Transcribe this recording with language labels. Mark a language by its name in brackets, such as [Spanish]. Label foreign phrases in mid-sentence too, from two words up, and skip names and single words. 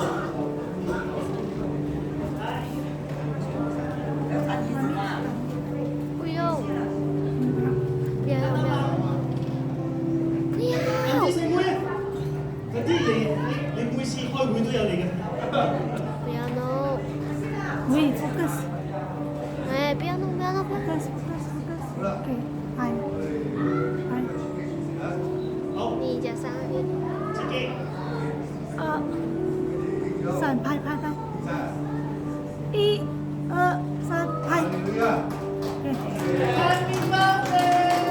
[Cantonese] 不用。謝謝妹。嗰啲你每次開會都有嚟嘅。 [English] Piano. Wait, focus. Piano, focus. Okay, hi. [Cantonese] 好。你嘅生日。自己。 3拍。1、2、3拍。 [English] Happy birthday！